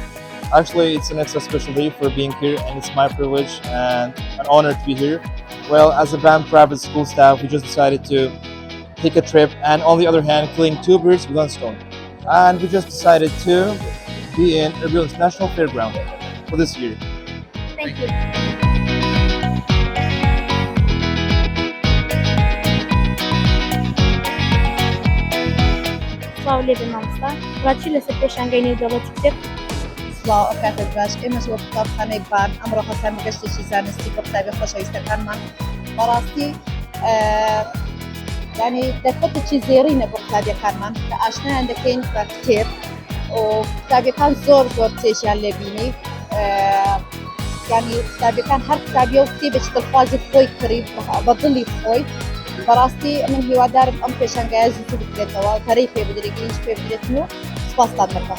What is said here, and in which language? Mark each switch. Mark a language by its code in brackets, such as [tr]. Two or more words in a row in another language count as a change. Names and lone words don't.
[en] Actually, it's an extra special day for being here, and it's my privilege and an honor to be here. Well, as a band private school staff, we just decided to take a trip, and on the other hand, killing two birds with one stone. And we just decided to be in Erbil International Fairground for this year. Thank you. [ckb] سلااو لێ بێ مامۆستا، ڕاچی لەسەر پێشانگای نێودەوڵەتی کتێب؟ سڵاو ئەکاتت باش ئێمەش وە قوتابخانەی بان ئەمڕۆ هەسەن گەشتێکی زانستی بۆ قوتابی خۆشەویستەکانمان بەڕاستی ینی دەرفەتێکی زێڕینە بۆ قوتابیەکانمان کە ئاشنایان دەکەین بە کتێب و قوتابیەکان زۆر چێژیان لێبینی ینی قوتابیەکان هەر قوتابیە و کتێبێکی دڵخوازی خۆی کڕی بە دڵی خۆی بەڕاستی من هیوادارم ئەم پێشانگایە زووتر بکرێتەوە پەرەی پێ بدرێت گەیشت پێ بدرێتن و سپاستان دەکەم.